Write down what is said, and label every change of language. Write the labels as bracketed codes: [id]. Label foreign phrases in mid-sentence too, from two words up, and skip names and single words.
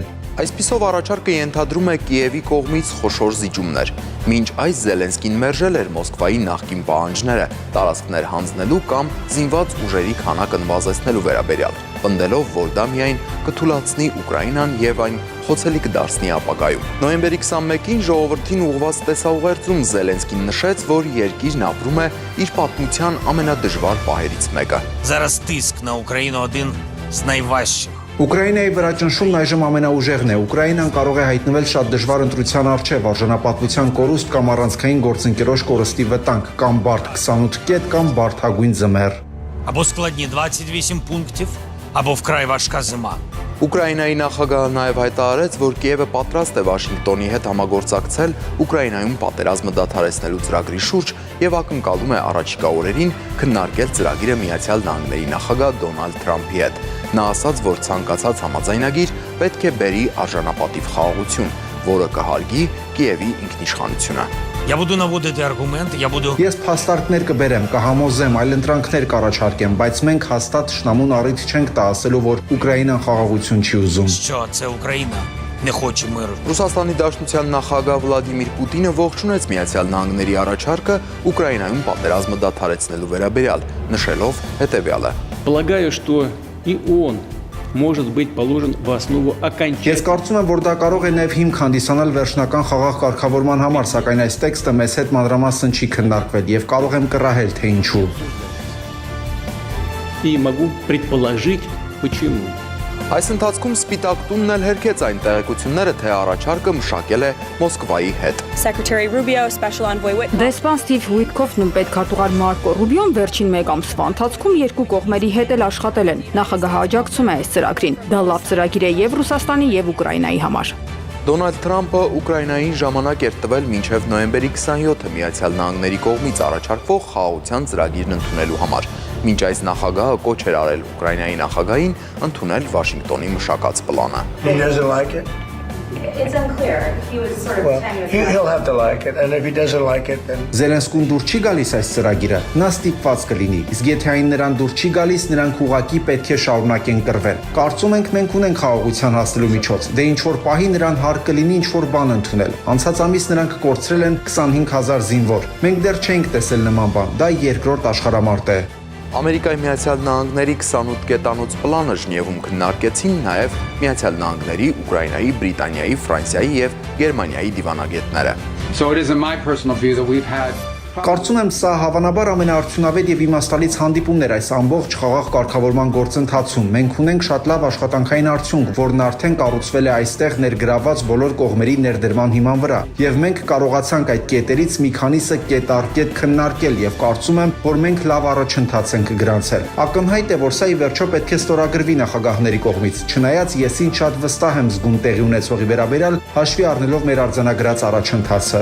[hy] Այսպիսով առաջարկը ենթադրում է Կիևի կողմից խոշոր զիջումներ։ Մինչ այս Զելենսկին մերժել էր Մոսկվայի նախկին պահանջները տարածքներ հանձնելու կամ զինված ուժերի քանակը նվազեցնելու վերաբերյալ, պնդելով, որ դա միայն կթուլացնի Ուկրաինան եւ այն խոցելի կդարձնի ապագայում։ Նոյեմբերի 21-ին ժողովրդին ուղղված տեսաուղերձում Զելենսկին նշեց, որ երկիրն ապրում է իր պատմության ամենադժվար պահերից մեկը։ [uk] Зараз тиск на Україну один з найважчих. [hy] Ուկրաինայի վրա ճնշումն այժմ ամենաուժեղն է։ Ուկրաինան կարող է հայտնվել շատ դժվար ընտրության առջև, արժանապատվության կորուստ կամ առանցքային գործընկերոջ կորստի վտանգ, կամ բարդ 28 կետ, կամ բարդագույն ձմեռ։ [uk] Або складні 28 пунктів, або вкрай важка зима. [hy] Ուկրաինայի նախագահը նաև հայտարարեց, որ Կիևը պատրաստ է Վաշինգտոնի հետ համագործակցել Ուկրաինայում պատերազմը դադարեցնելու ծրագրի շուրջ եւ ակնկալում է առաջիկա օրերին քննարկել ծրագիրը Միացյալ Նահանգների նախագահ Դոնալդ Թրամփի հետ։ Նա ասաց, որ ցանկացած համաձայնագիր պետք է բերի արժանապատիվ խաղաղություն, որը կհարգի Կիևի ինքնիշխանությունը։ [uk] Я буду наводити аргументи, я буду [hy] Ես փաստարկներ կբերեմ, կհամոզեմ, այլ ընտրանքներ կառաջարկեմ, բայց մենք հաստատ շնամուն առիթ չենք տա ասելու, որ Ուկրաինան խաղաղություն չի ուզում։ [uk] що це Україна не хоче миру. [hy] Ռուսաստանի Դաշնության նախագահ Վլադիմիր Պուտինը ողջունեց Միացյալ Նահանգների առաջարկը Ուկրաինայում պատերազմը դադարեցնելու վերաբերյալ, նշելով հետևյալը. [ru] Полагаю, что и он может быть положен в основу [hy] Ես [ru] окончательного. [hy] կարծում եմ, որ դա կարող է նաև հիմք հանդիսանալ վերջնական խաղաղ կարգավորման համար, սակայն այս տեքստը մեզ հետ մանրամասն չի քննարկվել եւ կարող եմ կռահել, թե ինչու։ [ru] И могу предположить, почему. [hy] Այս ընթացքում Սպիտակ տունն էլ հերքեց այն տեղեկությունները, թե առաջարկը մշակել է Մոսկվայի հետ։ [en] Secretary Rubio, Special Envoy Whitcomb. [hy] Դեսպան Ստիվ Ուիտքոֆն ու պետքարտուղար Մարկո Ռուբիոն վերջին մեկ ամսվա ընթացքում երկու կողմերի հետ էլ աշխատել են։ Նախագահը աջակցում է այս ծրագրին։ Դա լավ ծրագիր է եւ Ռուսաստանի եւ Ուկրաինայի համար։ Դոնալդ Թրամփը Ուկրաինային ժամանակ էր տվել մինչև նոյեմբերի 27-ը Միացյալ Նահանգների կողմից առաջարկվող խաղաղության ծրագիրն ընդունելու համար։ Մինչ այս նախագահը կոչ էր արել Ուկրաինայի նախագահին ընդունել Վաշինգտոնի մշակած պլանը։ [en] He doesn't like it. It's unclear. He was sort of Well, saying he'll have to like it, and if he doesn't like it, then [hy] Զելենսկուն դուր չի գալիս այս ծրագիրը, նա ստիպված կլինի։ Իսկ եթե այն նրան դուր չի գալիս, նրանք ուղղակի պետք է շարունակեն կռվել։ Կարծում ենք մենք ունենք խաղաղության հասնելու միջոց։ Դե ինչ որ պահի նրան հարկ կլինի ինչ որ բան ընդունել։ Անցած ամիս նրանք կորցրել են 25000 զինվոր։ Մենք դեռ չենք տեսել նման բան։ Դա երկրորդ աշխարհամարտ է։ Ամերիկայի Միացյալ Նահանգների 28 կետանոց պլանը Ժնևում քննարկեցին նաև Միացյալ Նահանգների, Ուկրաինայի, Բրիտանիայի, Ֆրանսիայի եւ Գերմանիայի դիվանագետները։ [en] So it is in my personal view that we've had [hy] Կարծում եմ սա հավանաբար ամենաարդյունավետ եւ իմաստալից հանդիպումն էր այս ամբողջ խաղաղ կարգավորման գործընթացում։ Մենք ունենք շատ լավ աշխատանքային արդյունք, որն արդեն կառուցվել է այստեղ ներգրաված բոլոր կողմերի ներդրման հիման վրա։ Եվ մենք կարողացանք այդ կետերից մի քանիսը կետ առ կետ քննարկել եւ կարծում եմ, որ մենք լավ առաջընթաց ենք գրանցել։ Ակնհայտ է, որ սա ի վերջո պետք է ստորագրվի նախագահների կողմից։ Չնայած ես ինձ շատ վստահ եմ զգում տեղի ունեցողի վերաբերյալ, հաշվի առնելով մեր արձանագրած առաջընթացը։